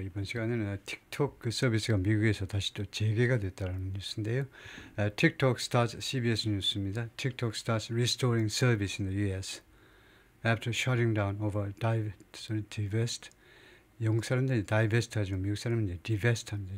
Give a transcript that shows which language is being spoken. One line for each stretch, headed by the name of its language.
Korean: 이번 시간에는 틱톡 그 서비스가 미국에서 다시 또 재개가 됐다는 뉴스인데요.
English: TikTok starts CBS
Korean: 뉴스입니다.
English: TikTok starts restoring service in the U.S. after shutting down over divest.
Korean: 영국 사람들이 divest 하지만 미국 사람은 이제 divest 합니다.